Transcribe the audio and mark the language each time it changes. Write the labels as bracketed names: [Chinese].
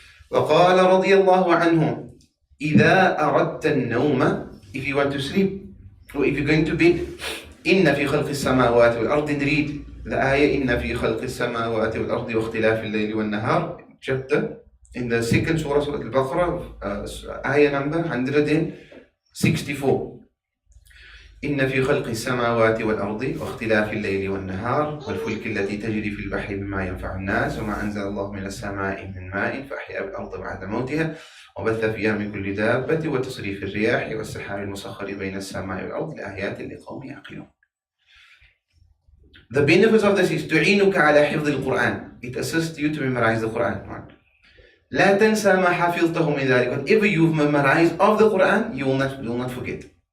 [Arabic] وقال رضي الله عنه إذا أردت النوم, [English] if you want to sleep, or if you're going to bed, [Arabic] إن في خلق السماوات والأرض, [English] read the ayah [Arabic] إن في خلق السماوات والأرض واختلاف الليل والنهار, [English] chapter in the second surah, Surah Al-Baqarah, ayah number 164. [Arabic] إن في خلق السماوات والأرض واختلاف الليل والنهار والفلك التي تجري في البحر بما ينفع الناس وما أنزل الله من السماء من ماء فأحيا الأرض بعد موتها وبث فيها من كل دابة وتصريف الرياح والسحاب المسخر بين السماء والأرض لآيات لقوم يعقلون. [English] The benefits of this is [Arabic] تعينك على حفظ القرآن. [English] It assists you to memorize the Quran. [Arabic] لا تنسى ما حفظته من ذلك. [English] Whatever you've memorized of the Quran, you will not forget.